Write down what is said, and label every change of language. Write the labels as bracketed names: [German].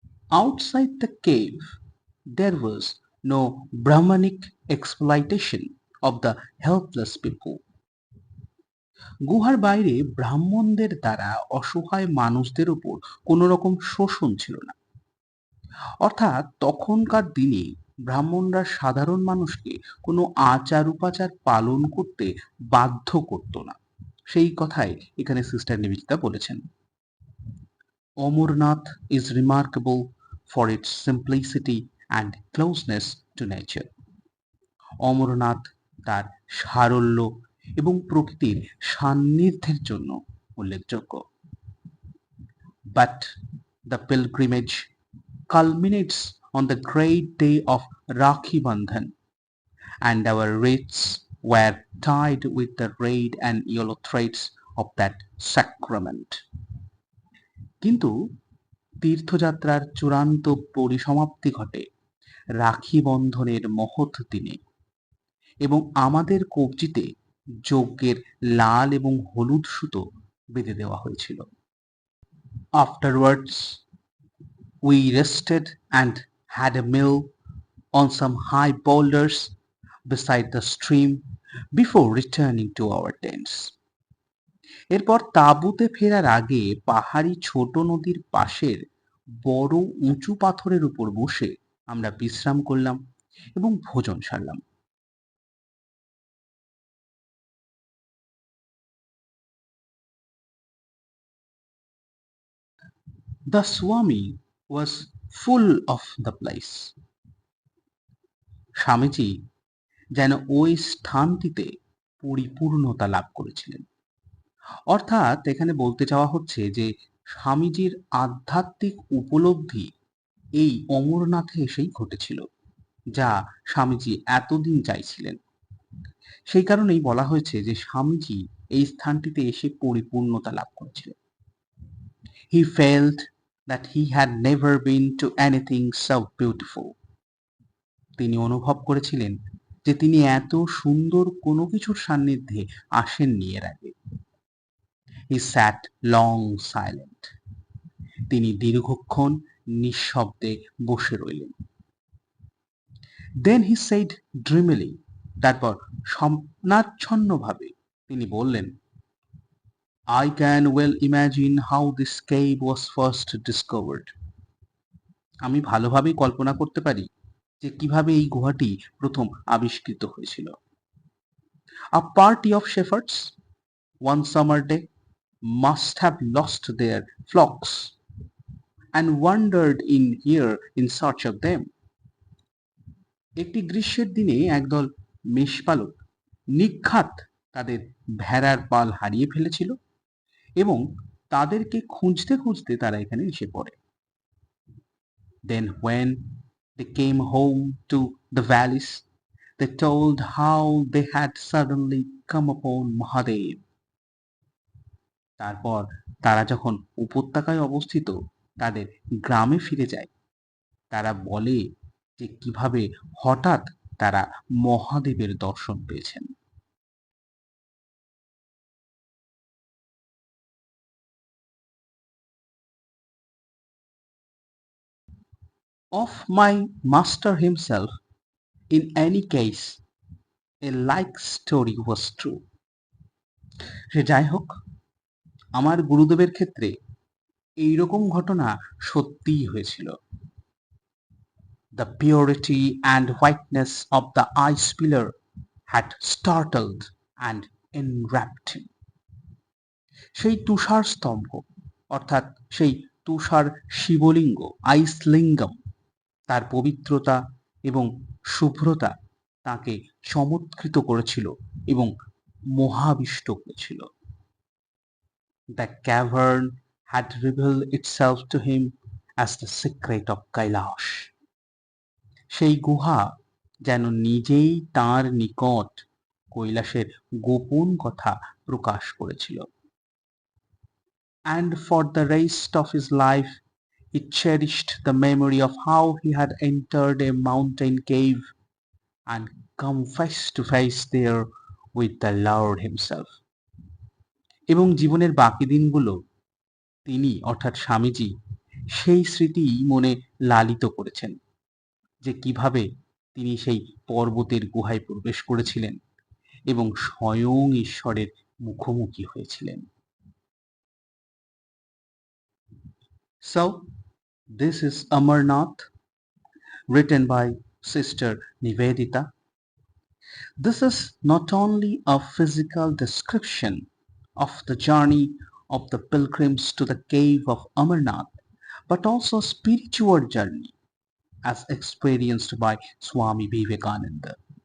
[English] Outside the cave, there was no Brahmanic exploitation of the helpless people. [Bangla] গুহার বাইরে ব্রাহ্মণদের দ্বারা অসহায় মানুষদের উপর কোনো রকম শোষণ ছিল না, অর্থাৎ তখনকার দিনে ব্রাহ্মণরা সাধারণ মানুষকে কোনো আচার উপাচার পালন করতে বাধ্য করত না, সেই কথাই এখানে সিস্টার নিবেদিতা বলেছেন। [English] Amarnath is remarkable for its simplicity and closeness to nature. [Bangla] Amarnath তার সারল্য এবং প্রকৃতির সান্নিধ্যের জন্য উল্লেখযোগ্য। [English] But the pilgrimage culminates on the great day of Rakhi Bandhan, and our wrists were tied with the red and yellow threads of that sacrament. [Bangla] কিন্তু তীর্থযাত্রার চূড়ান্ত পরিসমাপ্তি ঘটে রাখি বন্ধনের মহৎ দিনে, এবং আমাদের কবজিতে যজ্ঞের লাল এবং হলুদ সুতো বেঁধে দেওয়া হয়েছিল। [English] Afterwards, we rested and had a meal on some high boulders beside the stream before returning to our tents. [Bangla] এরপর তাঁবুতে ফেরার আগে পাহাড়ি ছোট নদীর পাশের বড় উঁচু পাথরের উপর বসে আমরা বিশ্রাম করলাম এবং ভোজন সারলাম। [English] The Swami was full of the place. [Bangla] Swamiji যেন ওই স্থানটিতে পরিপূর্ণতা লাভ করেছিলেন, অর্থাৎ এখানে বলতে চাওয়া হচ্ছে যে স্বামীজির আধ্যাত্মিক উপলব্ধি এই অমরনাথে এসেই ঘটেছিল। যা স্বামীজি এতদিন চাইছিলেন। সেই কারণেই বলা হয়েছে যে স্বামীজি এই স্থানটিতে এসে পরিপূর্ণতা লাভ করেছিলেন। [English] He felt that he had never been to anything so beautiful. [Bangla] তিনি অনুভব করেছিলেন যে তিনি এত সুন্দর কোনো কিছুর সান্নিধ্যে আসেননি এর আগে। [English] He sat long silent. [Bangla] তিনি দীর্ঘক্ষণ নিঃশব্দে বসে রইলেন। [English] Then he said dreamily, [Bangla] তারপর স্বপ্নাচ্ছন্নভাবে তিনি বললেন, [English] I can well imagine how this cave was first discovered. [Bangla] আমি ভালোভাবেই কল্পনা করতে পারি যে কিভাবে এই গুহাটি প্রথম আবিষ্কৃত হয়েছিল। [English] A party of shepherds one summer day must have lost their flocks and wandered in here in search of them. [Bangla] একটি গ্রীষ্মের দিনে একদল মেষপালক নির্ঘাত তাদের ভেড়ার পাল হারিয়ে ফেলেছিল এবং তাদেরকে খুঁজতে খুঁজতে তারা এখানে এসে পড়ে। [English] Then when they came home to the valleys, they told how they had suddenly come upon Mahadev. [Bangla] তারপর তারা যখন উপত্যকায় অবস্থিত তাদের গ্রামে ফিরে যায়, তারা বলে যে কিভাবে হঠাৎ তারা মহাদেবের দর্শন পেয়েছেন। [English] Of my master himself, in any case, a like story was true. [Bangla] সে যাই হোক, আমার গুরুদেবের ক্ষেত্রে এইরকম ঘটনা সত্যিই হয়েছিল। [English] The purity and whiteness of the ice pillar had startled and enwrapped him. [Bangla] সেই তুষার স্তম্ভ অর্থাৎ সেই তুষার শিবলিঙ্গ আইসলিঙ্গম, তার পবিত্রতা এবং শুভ্রতা তাকে চমৎকৃত করেছিল এবং মোহাবিষ্ট করেছিল। [English] The cavern had revealed itself to him as the secret of Kailash. [Bangla] সেই গুহা যেন নিজেই তার নিকট কৈলাসের গোপন কথা প্রকাশ করেছিল। [English] And for the rest of his life he cherished the memory of how he had entered a mountain cave and come face to face there with the Lord himself. [Bangla] এবং জীবনের বাকি দিনগুলো তিনি অর্থাৎ স্বামীজি সেই স্মৃতি মনে লালিত করেছেন যে কিভাবে তিনি সেই পর্বতের গুহায় প্রবেশ করেছিলেন এবং স্বয়ং ঈশ্বরের মুখোমুখি হয়েছিলেন। [English] So this is Amarnath, written by Sister Nivedita. This is not only a physical description of the journey of the pilgrims to the cave of Amarnath, but also a spiritual journey as experienced by Swami Vivekananda.